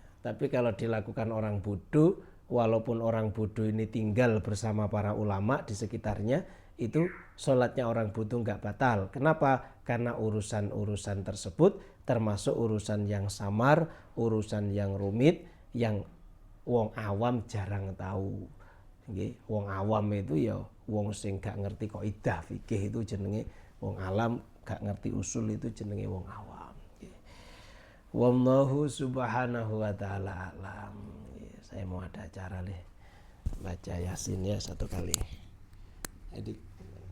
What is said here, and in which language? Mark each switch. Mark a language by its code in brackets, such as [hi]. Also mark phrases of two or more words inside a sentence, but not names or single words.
[id] Tapi kalau dilakukan orang bodoh, walaupun orang bodoh ini tinggal bersama para ulama di sekitarnya, itu sholatnya orang bodoh nggak batal. Kenapa? Karena urusan-urusan tersebut termasuk urusan yang samar, urusan yang rumit, yang [jv] wong awam [id] jarang tahu. [jv] Wong awam itu ya wong sing gak ngerti kaidah fikih itu jenenge wong alam, gak ngerti usul itu jenenge wong awam. [ar] Wallahu subhanahu wa ta'ala alam. [id] Saya mau ada acara baca Yasin ya 1 kali. Jadi